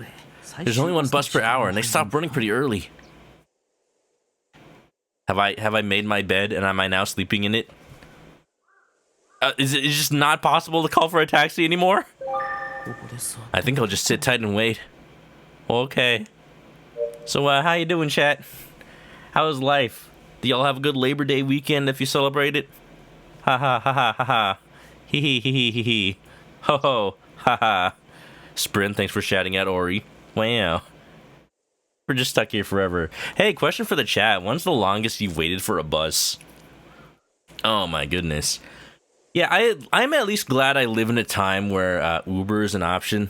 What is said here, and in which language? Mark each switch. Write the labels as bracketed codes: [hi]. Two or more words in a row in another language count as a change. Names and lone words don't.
[en] There's only one bus per hour, and they stop running pretty early. Have I made my bed, and am I now sleeping in it? Is it just not possible to call for a taxi anymore? I think I'll just sit tight and wait. Okay. So, how you doing, chat? How's life? Do y'all have a good Labor Day weekend if you celebrate it? Ha ha ha ha ha ha. Hee hee hee hee hee hee. Ho ho. Ha ha. Sprint, thanks for shouting out Ori. Wow. We're just stuck here forever. Hey, question for the chat. When's the longest you've waited for a bus? Oh my goodness. Yeah, I'm at least glad I live in a time where Uber is an option.